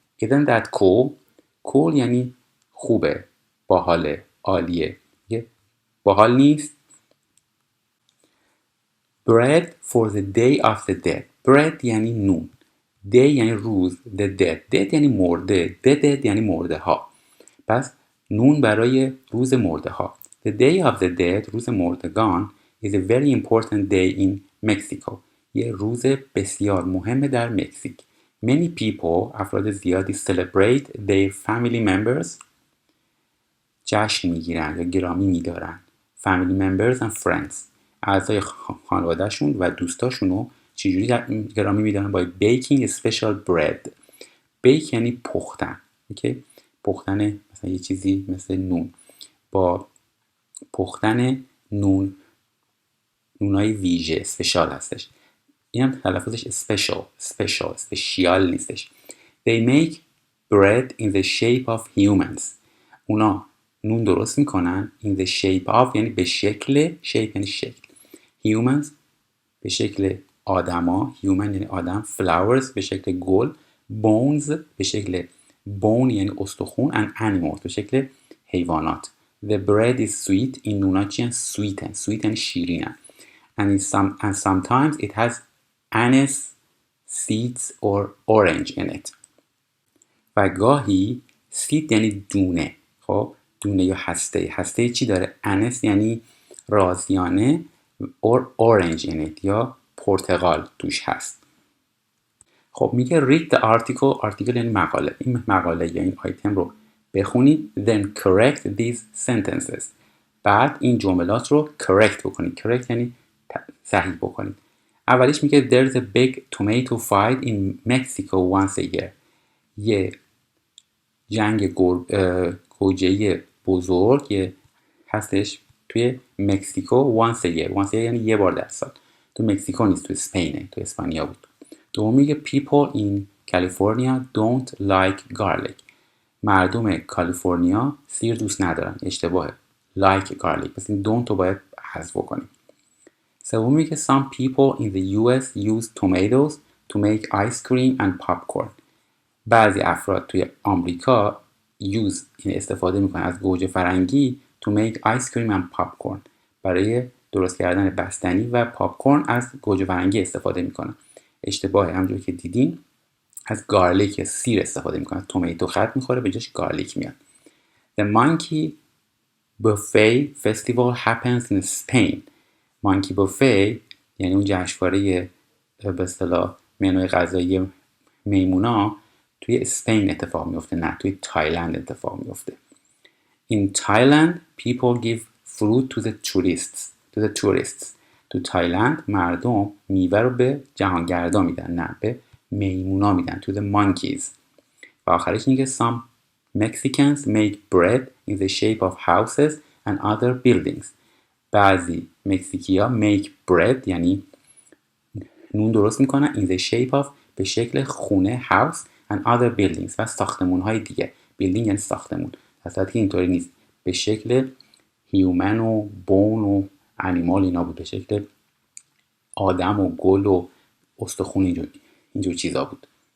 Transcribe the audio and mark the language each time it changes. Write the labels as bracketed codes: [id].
[en] Isn't that cool؟ cool [fa] یعنی خوبه، باحاله، عالیه. باحال نیست؟ [en] Bread for the day of the dead. [fa] bread یعنی نون، day یعنی روز، the dead یعنی مرده، the dead یعنی مرده ها. پس نون برای روز مرده ها. [en] The day of the dead، [fa] روز مردگان [en] is a very important day in Mexico. [fa] یه روز بسیار مهم در مکزیک. [en] Many people، [fa] افراد زیادی [en] celebrate their family members، [fa] جشن میگیرن یا گرامی میدارن [en] family members and friends. [fa] اعضای خانوادهشون و دوستاشون رو چجوری گرامی میدارن؟ با [en] baking special bread. [fa] بیک یعنی پختن. اوکی؟ پختن مثلا یه چیزی مثل نون. با پختن نونای ویژه، اسپشال هستش. این هم تلفظش اسپشیال نیستش. [en] They make bread in the shape of humans. [fa] اونا نون درست میکنن [en] in the shape of [fa] یعنی به شکل، shape یعنی شکل، humans به شکل آدما، human یعنی آدم، flowers به شکل گل، bones به شکل bone یعنی استخون، [en] and animals [fa] به شکل حیوانات. [en] The bread is sweet. [fa] این نونا چی هن؟ sweet یعنی شیرینن. [en] And sometimes it has anise seeds or orange in it. [fa] و گاهی seed یعنی دونه. خب دونه یا هسته چی داره؟ anise یعنی رازیانه [en] or orange in it [fa] یا پرتقال توش هست. خب میگه [en] read the article [fa] یعنی مقاله. این مقاله یا این آیتم رو بخونید. [en] Then correct these sentences. [fa] بعد این جملات رو correct بکنید. correct یعنی صحیح بکنید. اولیش میگه [en] there's a big tomato fight in Mexico once a year. [fa] یه جنگ گوجه‌ای بزرگ هستش توی مکزیکو [en] once a year [fa] یعنی یه بار در سال. تو مکزیکو نیست، تو اسپینه، تو اسپانیا بود. دوم میگه [en] people in California don't like garlic. [fa] مردم کالیفرنیا سیر دوست ندارن. اشتباهه. [en] like garlic. [fa] پس این don't رو باید حذف کنیم. سوم میگه [en] some people in the US use tomatoes to make ice cream and popcorn. [fa] بعضی افراد توی آمریکا استفاده میکنن از گوجه فرنگی [en] to make ice cream and popcorn. [fa] برای درست کردن بستنی و پاپکورن از گوجه فرنگی استفاده میکنن. اشتباهه. همونجوری که دیدین از گارلیک سیر استفاده میکنن. تومیتو خط میخوره به جاش گارلیک میاد. [en] The monkey buffet festival happens in Spain. [fa] monkey buffet یعنی اون جشنواره به اصطلاح منوی غذایی میمونا توی اسپین اتفاق میفته، نه توی تایلند اتفاق میفته. [en] In Thailand people give fruit to the tourists. [fa] تو تایلند مردم میوه رو به جهانگردا میدن، نه به میمونا میدن. [en] to the monkeys. [fa] و آخرش میگه [en] some Mexicans make bread in the shape of houses and other buildings. [fa] بعضی مکزیکیا [en] make bread [fa] یعنی نون درست میکنن [en] in the shape of [fa] به شکل خونه house [en] and other buildings [fa] و ساختمون های دیگه. building یعنی ساختمون. اصلا که اینطوری نیست. به شکل human و bone و animal اینا بود. به شکل آدم و گل و استخون اینجور چیزا بود.